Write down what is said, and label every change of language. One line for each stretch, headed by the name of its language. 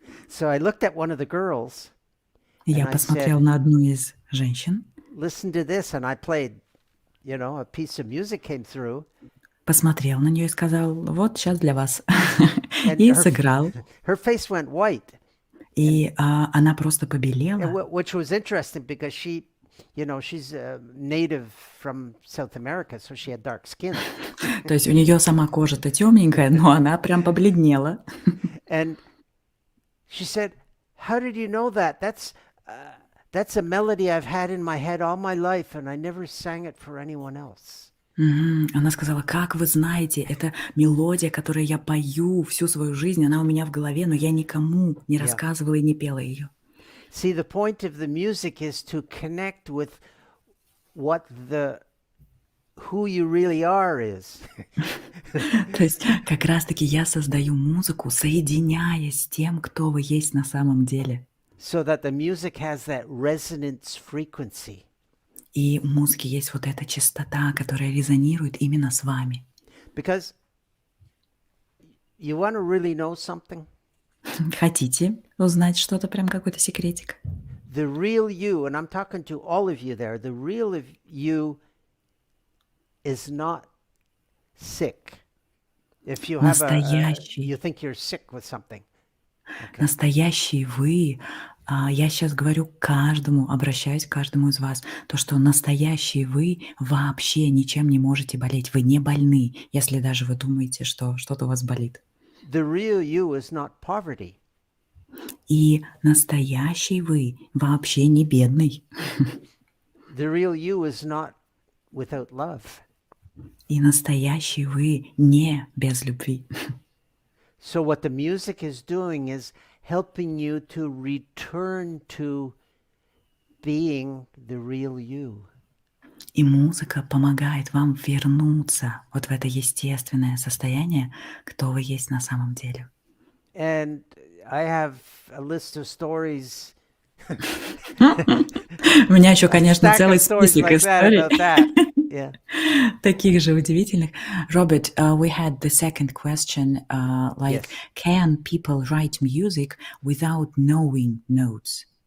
English: So I looked at one of the girls.
Russian: И я посмотрел на одну из женщин.
English: Listen to this, and I played. You know, a piece of music came through.
Russian: Посмотрел на нее и сказал: "Вот сейчас для вас". И сыграл.
English: Her face went white.
Russian: И она просто побелела.
English: Which was interesting because she, you know, she's a native from South America, so she had dark skin.
Russian: То есть у нее сама кожа-то темненькая, но она прям побледнела.
English: And she said, "How did you know that? that's a melody I've had in my head all my life, and I never sang it for anyone else.
Russian: Она сказала, как вы знаете, это мелодия, которую я пою всю свою жизнь, она у меня в голове, но я никому не рассказывала и не пела ее.
English: See, the point of the music is to connect with who you really are is.
Russian: То есть как раз-таки я создаю музыку, соединяясь с тем, кто вы есть на самом деле.
English: So that the music has that resonance frequency.
Russian: И у музыки есть вот эта частота, которая резонирует именно с вами.
English: Because you want to really know something?
Russian: Хотите узнать что-то, прям какой-то секретик?
English: The real you, and I'm talking to all of you there, the real of you is not sick. If you have you think you're sick with something. Okay.
Russian: Настоящий вы, я сейчас говорю каждому, обращаюсь к каждому из вас, то, что настоящий вы вообще ничем не можете болеть. Вы не больны, если даже вы думаете, что что-то у вас болит.
English: The real you is not poverty.
Russian: И настоящий вы вообще не бедный.
English: The real you is not without love.
Russian: И настоящий вы не без любви.
English: So what the music is doing is helping you to return to being the real you.
Russian: И музыка помогает вам вернуться вот в это естественное состояние, кто вы есть на самом деле.
English: And I have a list of stories.
Russian: У меня еще, конечно, целый список историй.
English: Yeah.
Russian: Таких же удивительных.
English: Robert, we had the second question, like, can people write music without knowing notes?